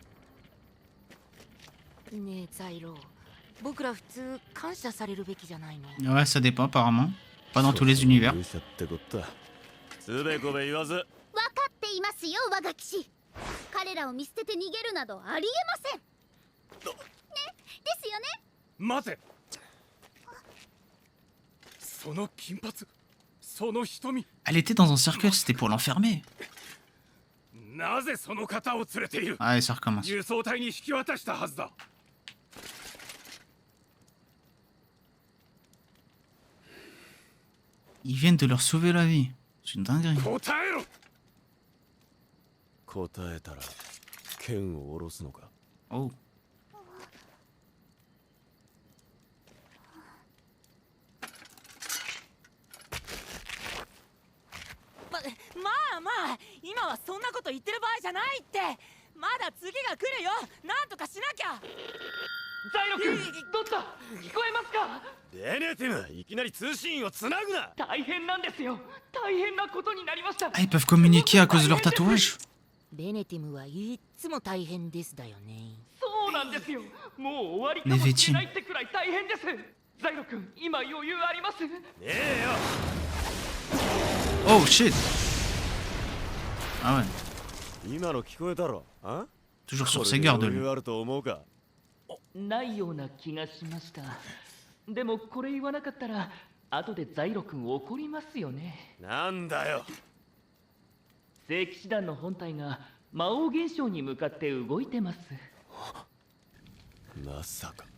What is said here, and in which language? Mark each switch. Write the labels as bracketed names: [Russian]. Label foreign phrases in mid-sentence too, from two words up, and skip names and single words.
[Japanese] ねえザイロー、僕ら普通感謝されるべきじゃないの？ [French] Ouais, ça dépend apparemment. Pas dans tous les univers. [Japanese] 勇者ってことだ。つべこべ言わず。分かっていますよ、我が騎士。彼らを見捨てて逃げるなどありえません。ね、ですよね。待て。その金髪、その瞳。 [French] Elle était dans un cercueil, c'était pour l'enfermer. [Japanese] なぜその方を連れている？ [French] Ah, ça recommence. [Japanese] 輸送隊に引き渡したはずだ。 [French] Ils viennent de leur sauver la vie. C'est une dinguerie. [Japanese] 答えろ。答えたら剣を下ろすのか。 Oh. まあまあ、今はそんなこと言ってる場合じゃないって。まだ次が来るよ。なんとかしなきゃ。ザイロ君、どった？聞こえますか？ベネティム、いきなり通信をつなぐな。大変なんですよ。大変なことになりました。 [French] Ah, ils peuvent communiquer à cause de leur tatouage. [Japanese] ベネティムはいつも大変ですだよね。そうなんですよ。もう終わりかもしれないってくらい大変です。ザイロ君、今余裕あります？ねえよ。 [English] Oh shit. [French] Ah ouais. [Japanese] 今の聞こえたろ。あ？ [French] Toujours sur ses gardes, [Japanese] 余 [French] lui. [Japanese] 裕あると思うか。ないような気がしました。でもこれ言わなかったら後でザイロ君怒りますよね。なんだよ。聖騎士団の本体が魔王現象に向かって動いてます。まさか。